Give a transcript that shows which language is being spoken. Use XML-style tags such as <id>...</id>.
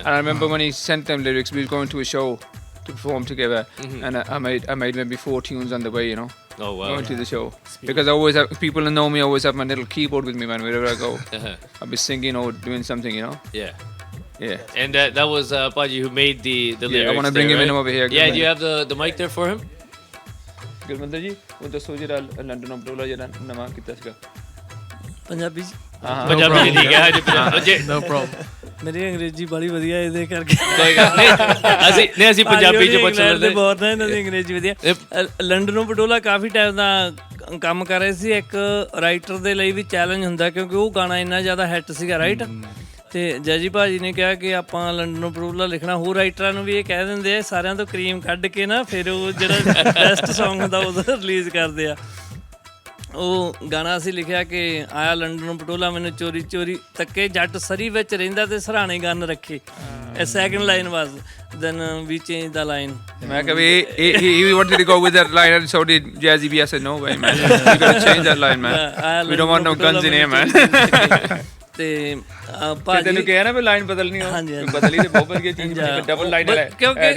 <en>And I remember when he sent them lyrics, we was going to a show to perform together, and I made maybe 4 tunes on the way, you know, Oh wow. going to the show. Because I always have, people who know me always have my little keyboard with me, man, wherever I go. I'll be singing or doing something, you know. Yeah. Yeah. And that was Paji who made the lyrics. Yeah, I want to bring there, him in right? over here. Yeah, do you have the mic there for him?</en> <pa>ਗੁਰਮੰਦਰ ਜੀ ਉਹ ਦੱਸੋ ਜਿਹੜਾ London ਪਟੋਲਾ ਜਿਹੜਾ ਨਵਾਂ ਕੀਤਾ ਸੀਗਾ ਪੰਜਾਬੀ ਹਾਂ ਪੰਜਾਬੀ ਦੀ ਠੀਕ ਹੈ ਜੀ</pa> <en>No problem.</en> <pa>ਮੇਰੀ ਅੰਗਰੇਜ਼ੀ ਬੜੀ ਵਧੀਆ ਇਹਦੇ ਕਰਕੇ ਕੋਈ ਗੱਲ ਨਹੀਂ ਅਸੀਂ ਪੰਜਾਬੀ ਚ ਪੁੱਛ ਲੈਂਦੇ ਲੈਂਦੇ ਬਹੁਤ ਨੇ ਇਹਨਾਂ ਦੀ ਅੰਗਰੇਜ਼ੀ ਵਧੀਆ ਲੰਡਨੋਂ ਪਟੋਲਾ ਕਾਫੀ ਟਾਈਮ ਦਾ ਕੰਮ ਕਰ ਰਹੇ ਸੀ ਇੱਕ ਰਾਈਟਰ ਦੇ ਲਈ ਵੀ ਚੈਲੰਜ ਹੁੰਦਾ ਕਿਉਂਕਿ ਉਹ ਗਾਣਾ ਇੰਨਾ ਜ਼ਿਆਦਾ ਹਿੱਟ ਸੀਗਾ ਰਾਈਟ ਤੇ ਜੈਜੀ ਭਾਜੀ ਨੇ ਕਿਹਾ ਕਿ ਆਪਾਂ ਲੰਡਨੋਂ ਪਟੋਲਾ ਲਿਖਣਾ ਹੋਰ ਰਾਈਟਰਾਂ ਨੂੰ ਵੀ ਇਹ ਕਹਿ ਦਿੰਦੇ ਆ ਸਾਰਿਆਂ ਤੋਂ ਕਰੀਮ ਕੱਢ ਕੇ ਨਾ ਫਿਰ ਉਹ ਜਿਹੜਾ ਬੈਸਟ Song ਹੁੰਦਾ ਉਹ ਰਿਲੀਜ਼ ਕਰਦੇ ਆ ਉਹ ਗਾਣਾ ਅਸੀਂ ਲਿਖਿਆ ਕਿ ਆਇਆ ਲੰਡਨੋਂ ਪਟੋਲਾ ਮੈਨੂੰ ਚੋਰੀ ਚੋਰੀ ਤੱਕੇ ਜੱਟ ਸਰੀ ਵਿੱਚ ਰਹਿੰਦਾ ਤੇ ਸਰਾਣੇ ਗੰਨ ਰੱਖੇ ਇਹ</pa> <en>second line was then we change ਦਾ line</en> <pa>ਮੈਂ ਕਿਹਾ ਵੀ</pa> <en>he wanted to go with that line and so did Jazzy B. I said no way man, you gotta change that line man, we don't want no guns in here man.</en> <pa>ਤੇ ਭਾਜੀ ਤੈਨੂੰ ਕਿਹਾ ਨਾ ਵੀ line ਬਦਲਣੀ ਹੋ ਬਦਲੀ ਤੇ ਬਹੁਤ ਵਧੀਆ ਚੀਜ਼ ਡਬਲ ਲਾਈਨ ਐਡ ਕੀਤੀਆਂ</pa>